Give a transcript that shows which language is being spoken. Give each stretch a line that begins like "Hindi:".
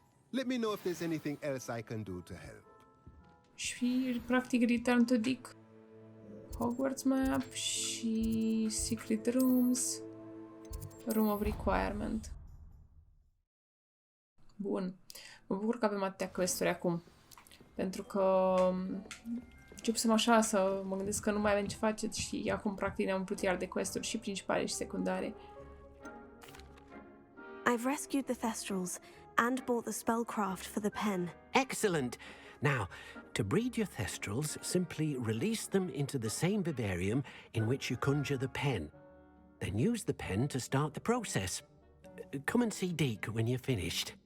English: Let me know if there's anything else I can do to help.
Romanian: Și practic
English: return to Dick. Hogwarts map și secret rooms. Room of Requirement.
Romanian: Bun. Mă bucur că avem atâtea quest-uri acum. Pentru că începusem așa să mă gândesc că nu mai avem ce face și acum practic ne-am umplut iar de quest-uri și principale și secundare.
English: I've rescued the Thestrals and bought the spellcraft for the pen. Excellent! Now, to breed your Thestrals, simply release them into the same vivarium in which you conjure the pen. Then use the pen to start the process. Come and see Deke when you're finished.